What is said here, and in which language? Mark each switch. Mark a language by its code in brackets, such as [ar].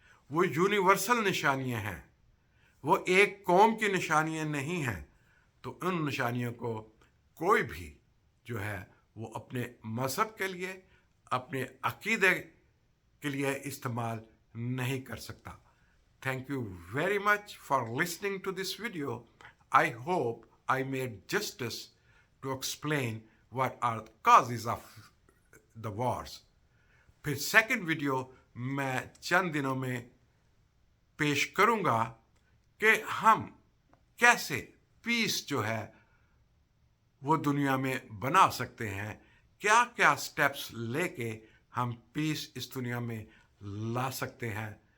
[ur] وہ یونیورسل نشانیاں ہیں، وہ ایک قوم کی نشانیاں نہیں ہیں. تو ان نشانیوں کو کوئی بھی جو ہے وہ اپنے مذہب کے لیے، اپنے عقیدے کے لیے استعمال نہیں کر سکتا. [en] Thank you very much for listening to this video. I hope I made justice to explain what are the causes of the wars. [ur] پھر سیکنڈ ویڈیو میں چند دنوں میں پیش کروں گا کہ ہم کیسے پیس جو ہے وہ دنیا میں بنا سکتے ہیں، کیا کیا سٹیپس لے کے ہم پیس اس دنیا میں لا سکتے ہیں.